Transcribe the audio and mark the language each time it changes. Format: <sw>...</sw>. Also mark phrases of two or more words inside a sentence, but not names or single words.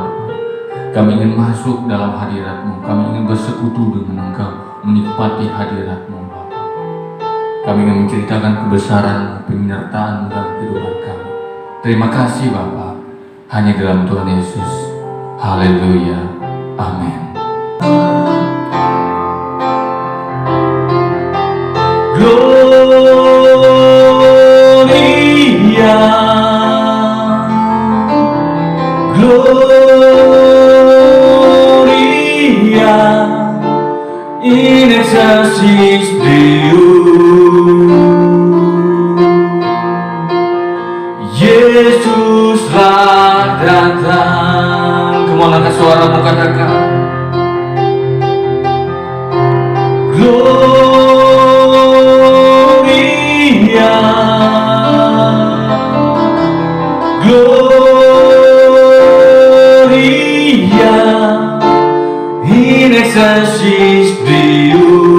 <id>Kami ingin masuk dalam hadirat-Mu, kami ingin bersekutu dengan Engkau, menikmati hadirat-Mu Bapa. Kami ingin menceritakan kebesaran-Mu, penyertaan-Mu dalam kehidupan kami. Terima kasih Bapa, hanya dalam Tuhan Yesus. Haleluya. Amin.</id> <la>Gloria, Gloria in excelsis Deo.</la> <id>Yesuslah datang. Kamu angkat suaramu, katakan</id> <la>Gloria, Gloria in excelsis Deo.</la>